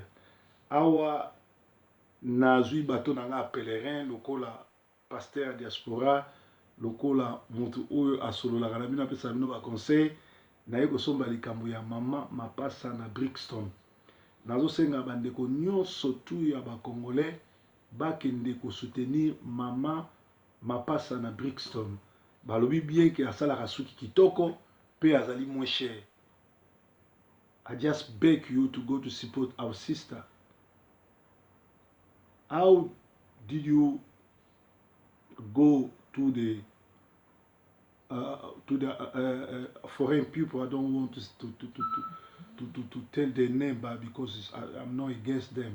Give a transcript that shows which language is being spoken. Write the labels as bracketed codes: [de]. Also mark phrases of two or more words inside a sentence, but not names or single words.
[ln] Awa nazwi bato na nga pèlerin lokola pasteur diaspora lokola mutu oyo asololaka na bino apesa bino ba conseil naye kosomba likambo ya mama mapasa na Brixton. Nazosenga bandeko nyonso tu ya ba Congolais bakende ko soutenir mama mapasa na Brixton. Balobi [fr] bien que [ln] asalaka suki kitoko pe azali [fr] moins cher. [en] I just beg you to go to support our sister. How did you go to the foreign people? I don't want to tell their name, but because I'm not against them.